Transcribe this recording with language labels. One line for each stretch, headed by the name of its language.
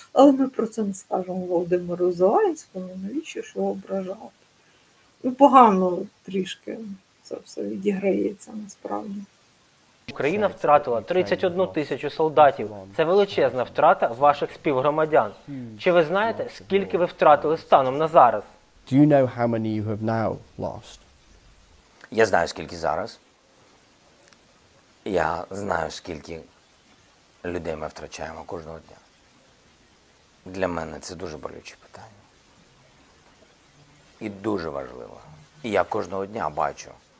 Ukrainian: Але ми про це не скажемо Володимиру Зеленському, навіщо ж його ображати. Ну, погано трішки це все відіграється насправді. Україна втратила 31 тисячу солдатів. Це величезна втрата ваших співгромадян. Чи ви знаєте, скільки ви втратили станом на зараз?
English: Do you know how many you have now lost?
Ukrainian: Я знаю, скільки зараз. Я знаю, скільки людей ми втрачаємо кожного дня. Для мене це дуже болюче питання. І дуже важливо. І я кожного дня бачу.